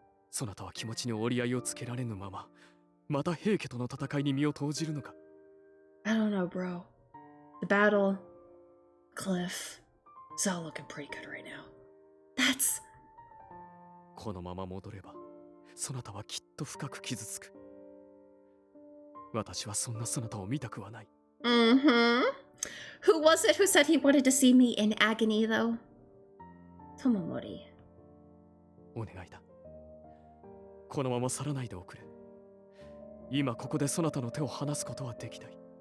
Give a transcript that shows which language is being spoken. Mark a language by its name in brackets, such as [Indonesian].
[Japanese] そなたは気持ちに折り合いをつけられぬまま、また平家との戦いに身を投じるのか。 [English] I don't know, bro. The battle, cliff, it's all looking pretty good right now. That's... [Japanese] このまま戻れば、そなたはきっと深く傷つく。私はそんなそなたを見たくはない。 [English] Mm-hmm. Who was it who said he wanted to see me in agony, though? Tomomori. [Japanese] お願いだ。このまま去らないでおくれ。今ここでそなたの手を離すことはできない。